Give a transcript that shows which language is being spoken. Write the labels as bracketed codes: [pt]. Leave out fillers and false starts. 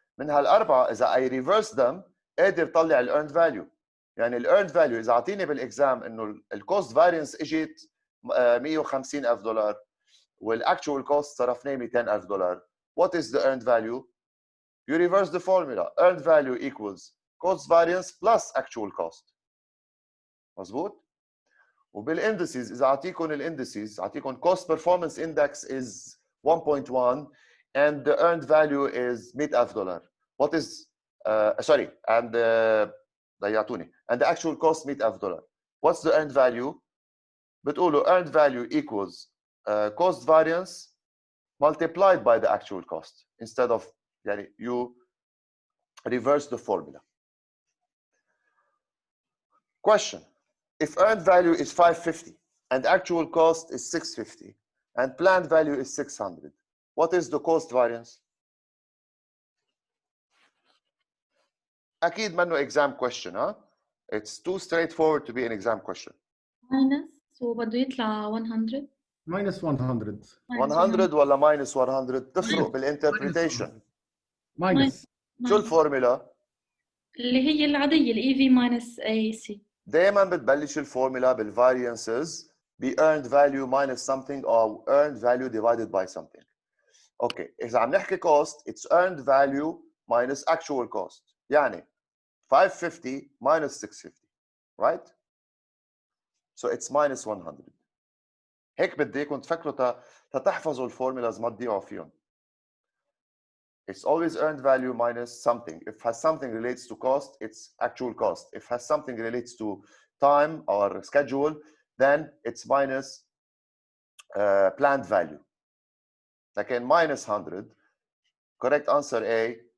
[ar] من هالاربعه اذا [en] I reverse them [ar] قادر طلع الايرند فاليو. يعني الايرند فاليو اذا اعطيني بالاكزام انه الكوست فارينس اجت $150,000 والاكشوال كوست صرفناه $200,000. [en] What is the earned value? You reverse the formula. Earned value equals cost variance plus actual cost. [ar] مظبوط؟ وبالاندسز اذا اعطيكم الاندسز اعطيكم [en] cost performance index is 1.1 and the earned value is $100,000. What is sorry and [ar] ضيعتوني [en] and the actual cost $100,000. What's the earned value? بتقولوا earned value equals cost variance multiplied by the actual cost instead of يعني you reverse the formula. Question: if earned value is 550 and actual cost is 650 and planned value is 600, what is the cost variance? [ar] أكيد منه [en] exam question, huh? It's too straightforward to be an exam question. [ar] minus وبده يطلع 100 [en] minus 100 [ar] 100 ولا minus 100 تفرق بالinterpretation. [en] minus [ar] شو الفورمولا؟ اللي هي العادية ال EV minus AC. دائما بتبلش الفورمولا بالفاريانسز ب [en] earned value minus something or earned value divided by something. [ar] اوكي اذا عم نحكي [en] cost it's earned value minus actual cost. يعني 550 minus 650 right? So it's minus 100. [ar] هيك بدي اياكم تفكروا تحفظوا الفورمولاز ما تضيعوا فيهم. [en] It's always earned value minus something. If has something relates to cost, it's actual cost. If has something relates to time or schedule, then it's minus planned value. Again, minus 100. Correct answer A.